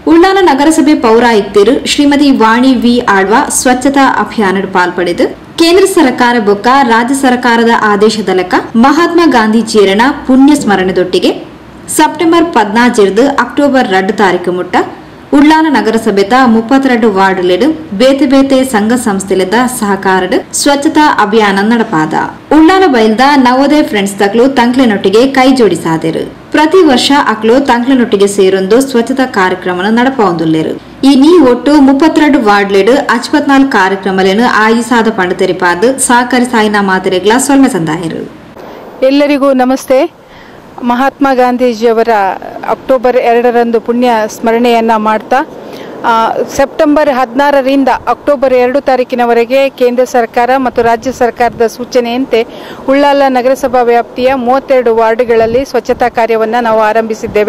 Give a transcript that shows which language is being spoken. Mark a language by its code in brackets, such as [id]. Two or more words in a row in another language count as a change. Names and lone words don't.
[tcy] ಉಳ್ಳಾಲ ನಗರಸಭೆ ಪೌರಾಯುಕ್ತರು ಶ್ರೀಮತಿ ವಾಣಿ ವಿ ಆಳ್ವ ಸ್ವಚ್ಛತಾ ಅಭಿಯಾನ ಪಾಲ್ಪಡೆದು ಕೇಂದ್ರ ಸರ್ಕಾರ ಬೊಕ್ಕ ರಾಜ್ಯ ಸರ್ಕಾರದ ಆದೇಶದಲಕ ಮಹಾತ್ಮ ಗಾಂಧೀಜಿಯರನ ಪುಣ್ಯ ಸ್ಮರಣೆದೊಟ್ಟಿಗೆ ಸೆಪ್ಟೆಂಬರ್ 14 ಅಕ್ಟೋಬರ್ 2 ತಾರೀಕು ಮುಟ್ಟ ಉಳ್ಳಾಲ ನಗರಸಭೆದ 32 ವಾರ್ಡ್ಲೆಡು ಬೇತೆ ಬೇತೆ ಸಂಘ ಸಂಸ್ಥೆಲೆದ ಸಹಕಾರದ ಸ್ವಚ್ಛತಾ ಅಭಿಯಾನ ನಡಪಾದ ಉಳ್ಳಾಲ ಬೈಲ್ದ ನವೋದಯ ಫ್ರೆಂಡ್ಸ್ ತಕ್ಲು ತಂಕ್ಲೆನೊಟ್ಟಿಗೆ ಕೈ ಜೋಡಿಸಾದರು. ಪ್ರತಿ ವರ್ಷ ಅಕ್ಲು ತಂಕ್ಲೆನೊಟ್ಟಿಗೆ ಸೇರೊಂದು ಸ್ವಚ್ಛತಾ ಕಾರ್ಯಕ್ರಮ ನಡಪಾವುದುಲ್ಲೆರು. ಈ ನೀ ಒಟ್ಟು 32 ವಾರ್ಡ್ಲೆಡು 54 ಕಾರ್ಯಕ್ರಮಗಳನ್ನು ಆಯೋಜಿಸಾದ ಪಂಡ ತೆರಿಪಾದು ಸಹಕಾರಿ ಸಾಯಿನ ಮಾದರಿಗಳ ಸೊಲ್ಮೆ ತಂದಾಯರು. [kn] ಎಲ್ಲರಿಗೂ ನಮಸ್ತೆ. ಮಹಾತ್ಮ ಗಾಂಧೀಜಿಯವರ ಅಕ್ಟೋಬರ್ 2ರಂದು ಪುಣ್ಯ ಸ್ಮರಣೆಯನ್ನು ಮಾಡ್ತಾ ಸೆಪ್ಟೆಂಬರ್ 16ರಿಂದ ಅಕ್ಟೋಬರ್ 2 ತಾರೀಕಿನವರೆಗೆ ಕೇಂದ್ರ ಸರ್ಕಾರ ಮತ್ತು ರಾಜ್ಯ ಸರ್ಕಾರದ ಸೂಚನೆಯಂತೆ ಉಳ್ಳಾಲ ನಗರಸಭಾ ವ್ಯಾಪ್ತಿಯ 32 ವಾರ್ಡ್ಗಳಲ್ಲಿ ಸ್ವಚ್ಛತಾ ಕಾರ್ಯವನ್ನು ನಾವು ಆರಂಭಿಸಿದ್ದೇವೆ.